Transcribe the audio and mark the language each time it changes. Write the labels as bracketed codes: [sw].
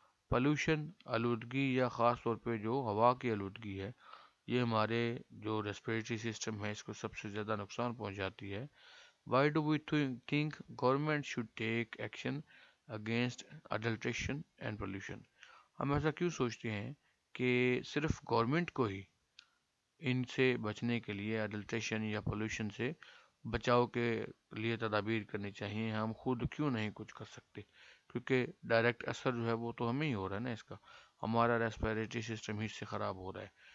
[ur] Pollution، آلودگی یا خاص طور پہ جو ہوا کی آلودگی ہے، یہ ہمارے جو ریسپیریٹری سسٹم ہے اس کو سب سے زیادہ نقصان پہنچاتی ہے. [en] Why do we think government should take action against adulteration and pollution? [ur] ہم ایسا کیوں سوچتے ہیں کہ صرف گورنمنٹ کو ہی ان سے بچنے کے لیے، اڈلٹریشن یا پولوشن سے بچاؤ کے لیے تدابیر کرنی چاہیے، ہم خود کیوں نہیں کچھ کر سکتے؟ کیونکہ ڈائریکٹ اثر جو ہے وہ تو ہمیں ہی ہو رہا ہے نا اس کا، ہمارا ریسپیریٹری سسٹم ہی اس سے خراب ہو رہا ہے.